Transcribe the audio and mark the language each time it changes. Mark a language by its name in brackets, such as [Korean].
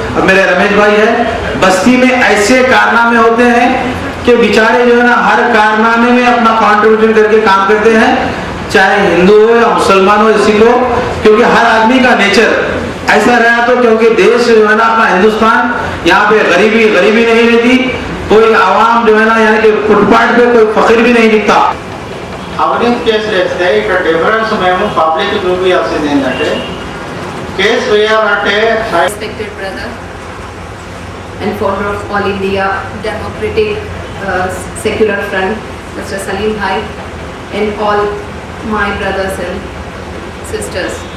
[Hindi] अब मेरे रमेश भाई है, बस्ती में ऐसे कारनामे होते हैं कि बेचारे जो है ना हर कारनामे में अपना कॉन्ट्रीब्यूशन करके काम करते हैं, चाहे हिंदू हो या मुसलमान हो, सिख हो, क्योंकि हर आदमी का नेचर ऐसा रहा। तो क्योंकि देश जो है ना अपना हिंदुस्तान, यहाँ पे गरीबी नहीं रहती, कोई आवाम जो है ना यानी कि फुटपाथ पे कोई फकीर भी नहीं दिखता। [Telugu] అవినీతి కేసులు వేస్తే ఇక్కడ డిఫరెన్స్ మేము పబ్లిక్ చూపించాల్సింది ఏంటంటే కేసు వేయాలంటే [English] Respected brother and founder of All India Democratic Secular Front, Mr. Salim Bhai, and all my brothers and sisters.